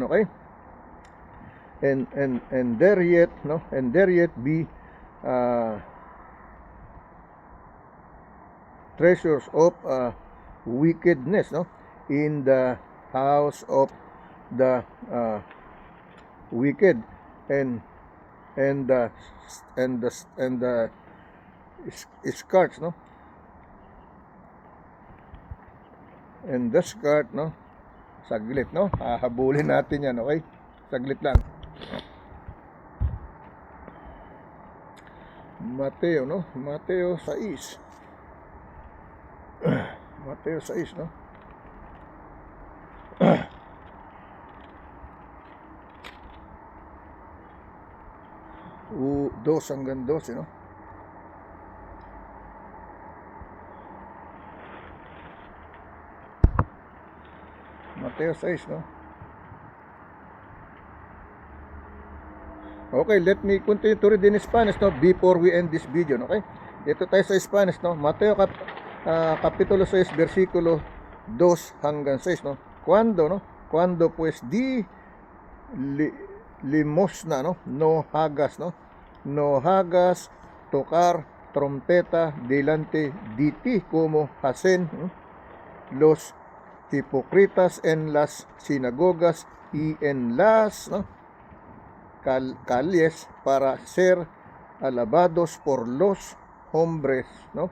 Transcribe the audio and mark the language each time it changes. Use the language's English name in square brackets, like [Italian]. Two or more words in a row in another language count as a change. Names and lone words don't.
[English] Okay, and there yet, no, and there yet be treasures of wickedness, no, in the house of the wicked, and the skirts, no, and the skirt, no. [Filipino] Saglit, no, hahabulin natin yan. Okay, saglit lang. Mateo, no, Mateo 6. Mateo 6, no. Dos hanggang 12, no. Mateo 6, no. [English] Okay, let me continue to read in Spanish, no, before we end this video, okay. [Filipino] Ito tayo sa Spanish, no. Mateo kapitulo 6, versikulo 2 hanggang 6, no. [Spanish] Cuando pues di limosna, no, no hagas tocar trompeta delante de ti, como hacen los hipócritas en las sinagogas y en las, no, calles, para ser alabados por los hombres, no.